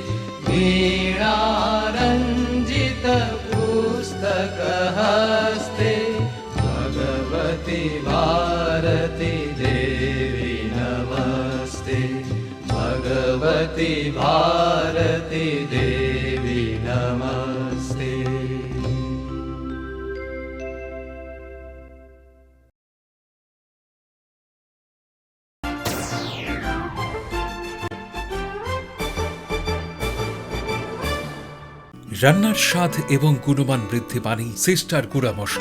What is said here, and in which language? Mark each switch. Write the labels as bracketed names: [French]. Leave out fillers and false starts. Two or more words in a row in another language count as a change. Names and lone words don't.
[Hindi] वीणारंजित पुस्तक हस्ते, भगवती भारती देवी नमस्ते। भगवती भारती देवी नमस्ते। [Bangla] রান্নার স্বাদ এবং গুণমান বৃদ্ধি পানি সিস্টার গুঁড়া মশলা।